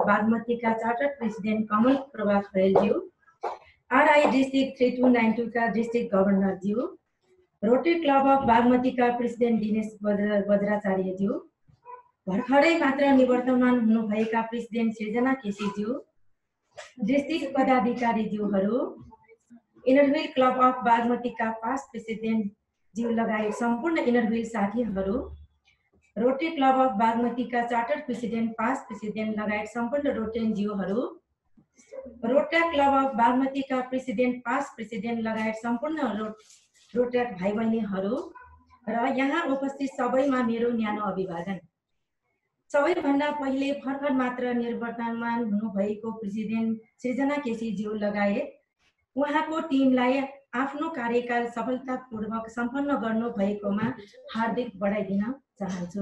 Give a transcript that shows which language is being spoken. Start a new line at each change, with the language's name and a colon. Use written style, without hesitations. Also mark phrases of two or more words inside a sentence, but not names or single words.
Nepali: बागमती का
English: charter president
Nepali: कमल प्रभा खरेलज्यू, RI डिस्ट्रिक्ट 3292 का
English: district governor
Nepali: ज्यू, रोटरी क्लब अफ बागमती का प्रेसिडेंट दिनेश बज्राचार्य ज्यू, भर्खरै मात्र निवर्तमान हुनुभएका प्रेसिडेंट सृजना केसी ज्यू, डिस्ट्रिक्ट पदाधिकारी ज्यूहरू, इनरव्हील क्लब अफ बागमती का
English: past president
Nepali: ज्यू लगायत सम्पूर्ण इनरव्हील साथीहरू, रोटरी क्लब अफ बागमती का
English: charter president, past president
Nepali: लगायत सम्पूर्ण रोटेरियन ज्यूहरू, रोटरी क्लब अफ बागमती का प्रेसिडेंट,
English: past president
Nepali: लगायत सम्पूर्ण रोटरैक्ट भाइ बहिनीहरू र यहाँ उपस्थित सबैमा मेरो न्यानो अभिवादन। सबैभन्दा पहिले भर्खर मात्र निर्वर्तमान हुनुभएको प्रेसिडेन्ट सृजना केसीज्यू लगायत उहाँको टिमलाई आफ्नो कार्यकाल सफलतापूर्वक सम्पन्न गर्नुभएकोमा हार्दिक बधाई दिन चाहन्छु।